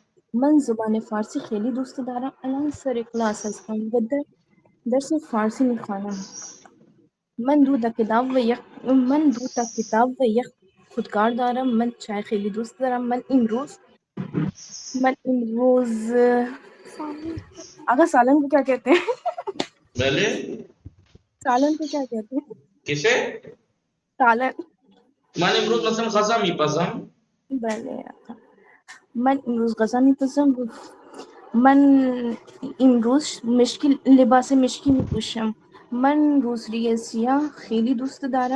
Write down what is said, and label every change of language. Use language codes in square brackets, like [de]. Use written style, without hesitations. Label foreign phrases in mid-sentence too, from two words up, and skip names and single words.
[fa] من زبان فارسی خیلی دوست دارم. الان سر کلاس هستم و در درس فارسی میخوانم. من دو تا کتاب و یک خودکار دارم. من چای خیلی دوست دارم. من امروز آقا [ur] سالن کو کیا کہتے ہیں؟ [fa] بله؟ [ur] سالن کو کیا کہتے ہیں؟ کسے؟ [fa] سالن. من امروز مثلا غذا میپزم. بله آقا. من امروز غذا میپزم. من امروز لباس مشکی میپوشم. من روسری سیاه خیلی دوست دارم.